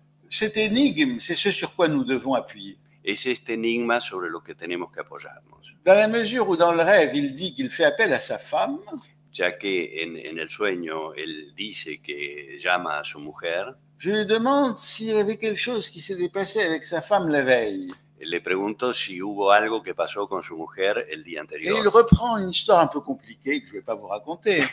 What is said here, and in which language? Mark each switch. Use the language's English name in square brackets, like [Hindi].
[French] Cette énigme, c'est ce sur quoi nous devons appuyer. [Spanish] Es este enigma sobre lo que tenemos que apoyarnos. [French] Dans la mesure où dans le rêve, il dit qu'il fait appel à sa femme. [Spanish] Ya que en el sueño él dice que llama a su mujer. [French] Je lui demande s'il y avait quelque chose qui s'était passé avec sa femme la veille. [Spanish] le preguntó si hubo algo que pasó con su mujer el día [French] Et il [Spanish] anterior. [French] reprend une histoire un peu compliquée que je ne vais pas vous raconter,